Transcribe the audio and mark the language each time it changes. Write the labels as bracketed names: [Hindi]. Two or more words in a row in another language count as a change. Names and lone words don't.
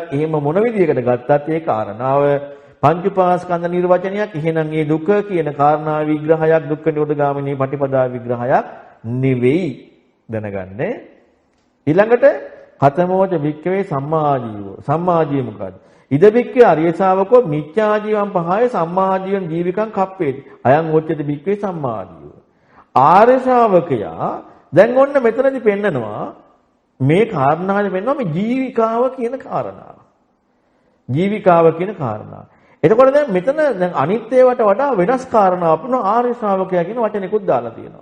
[Sinhala] එහෙම මොන විදියකට ගත්තත් ඒ කාරණාව පංච උපාස්කන්ධ නිර්වචනයක්. එහෙනම් මේ දුක කියන කාරණා විග්‍රහයක් දුක්ඛ නිරෝධගාමිනී පටිපදා විග්‍රහයක් නෙවෙයි. දැනගන්නේ ඊළඟට [Pali] කතමෝච වික්කවේ සම්මා ආජීවෝ. [Sinhala] සම්මා ආජීව මොකද්ද? [Pali] ඉද වික්කේ අරිය ශාවකෝ මිච්ඡා ජීවම් පහය සම්මා ජීවම් ජීවිකං කප්පේති. අයං උච්චති වික්කවේ සම්මා ආජීව. [Sinhala] ආර්ය ශාවකයා දැන් ඔන්න මෙතනදී පෙන්නනවා මේ කාරණාවේ පෙන්නනවා මේ ජීවිකාව කියන කාරණාව. ජීවිකාව කියන කාරණාව. එතකොට දැන් මෙතන දැන් අනිත් ඒවාට වඩා වෙනස් කාරණාවක් වුණා ආර්ය ශ්‍රාවකයා කියන වචනයකුත් දාලා තියෙනවා.